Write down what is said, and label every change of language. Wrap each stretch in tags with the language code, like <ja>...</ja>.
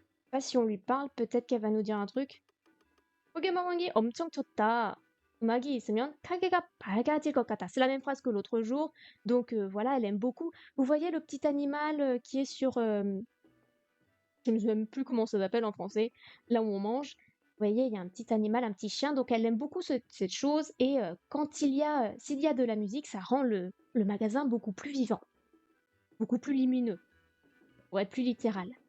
<fr>Pas si on lui parle, peut-être qu'elle va nous dire un truc.</fr> <ko>고개망왕이 엄청 쳤다. 음악이 있으면 가게가 밝아질 것 같아.</ko> <fr>C'est la même phrase que l'autre jour. Donc voilà, elle aime beaucoup. Vous voyez le petit animal qui est sur... je ne sais même plus comment ça s'appelle en français. Là où on mange. Vous voyez, il y a un petit animal, un petit chien. Donc elle aime beaucoup cette chose. Et quand s'il y a de la musique, ça rend le magasin beaucoup plus vivant. Beaucoup plus lumineux. Pour être plus littéral.</fr>